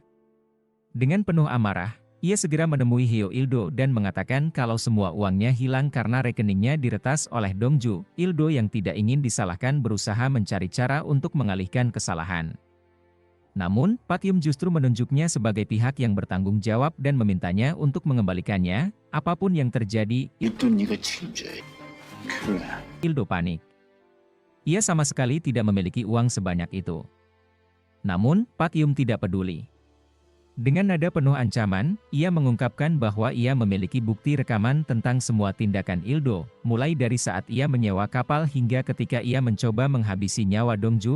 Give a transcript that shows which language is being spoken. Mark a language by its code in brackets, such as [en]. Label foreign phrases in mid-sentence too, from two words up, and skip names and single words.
[id] Dengan penuh amarah, ia segera menemui Hyo Il-do dan mengatakan kalau semua uangnya hilang karena rekeningnya diretas oleh Dongju. Il-do yang tidak ingin disalahkan berusaha mencari cara untuk mengalihkan kesalahan. Namun, Pak Yum justru menunjuknya sebagai pihak yang bertanggung jawab dan memintanya untuk mengembalikannya, apapun yang terjadi. [ko] itu 네가 책임져야 그래. [id] Il-do panik. Ia sama sekali tidak memiliki uang sebanyak itu. Namun, Pak Yum tidak peduli. Dengan nada penuh ancaman, ia mengungkapkan bahwa ia memiliki bukti rekaman tentang semua tindakan Il-do, mulai dari saat ia menyewa kapal hingga ketika ia mencoba menghabisi nyawa Dongju.